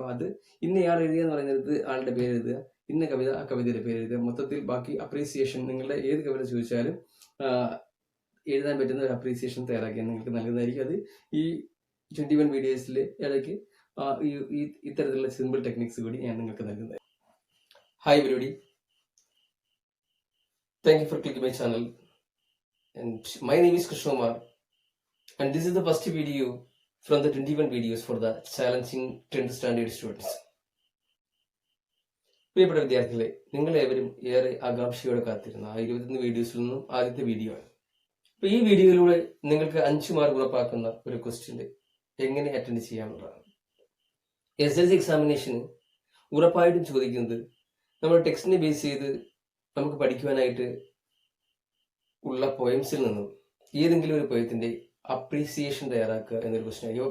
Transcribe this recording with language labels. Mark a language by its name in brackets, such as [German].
[Malayalam] അപ്പം അത് ഇന്നയാൾ എഴുതിയെന്ന് പറയുന്നത് ആളുടെ പേര് എഴുതുക, ഇന്ന കവിത ആ കവിതയുടെ പേര് എഴുതുക. മൊത്തത്തിൽ ബാക്കി അപ്രീസിയേഷൻ നിങ്ങളുടെ ഏത് കവിത ചോദിച്ചാലും എഴുതാൻ പറ്റുന്ന ഒരു അപ്രീസിയേഷൻ തയ്യാറാക്കിയാൽ നിങ്ങൾക്ക് നൽകുന്നതായിരിക്കും. അത് ഈ 21 വീഡിയോസിൽ ഇടയ്ക്ക് ഇത്തരത്തിലുള്ള സിമ്പിൾ ടെക്നിക്സ് കൂടി ഞാൻ നിങ്ങൾക്ക് നൽകുന്നത്. [English] Hi everybody, thank you for clicking my channel, and my name is Krishna Kumar, and this is the first video from the 21 videos for the challenging 10th standard students. [Malayalam] പ്രിയപ്പെട്ട വിദ്യാർത്ഥികളെ, നിങ്ങളേവരും ഏറെ ആകാംക്ഷയോടെ കാത്തിരുന്ന ആ 21 വീഡിയോസിൽ നിന്നും ആദ്യത്തെ വീഡിയോ ആണ്. അപ്പൊ ഈ വീഡിയോയിലൂടെ നിങ്ങൾക്ക് 5 മാർക്ക് ഉറപ്പാക്കുന്ന ഒരു ക്വസ്റ്റ്യൻ എങ്ങനെ അറ്റൻഡ് ചെയ്യാനുള്ളതാണ്. SSLC എക്സാമിനേഷന് ഉറപ്പായിട്ടും ചോദിക്കുന്നത് നമ്മുടെ ടെക്സ്റ്റിനെ ബേസ് ചെയ്ത് നമുക്ക് പഠിക്കുവാനായിട്ട് ഉള്ള പോയംസിൽ നിന്നും ഏതെങ്കിലും ഒരു പോയത്തിന്റെ അപ്രീസിയേഷൻ തയ്യാറാക്കുക എന്നൊരു ക്വസ്റ്റ്യൻ ആയിരിക്കും.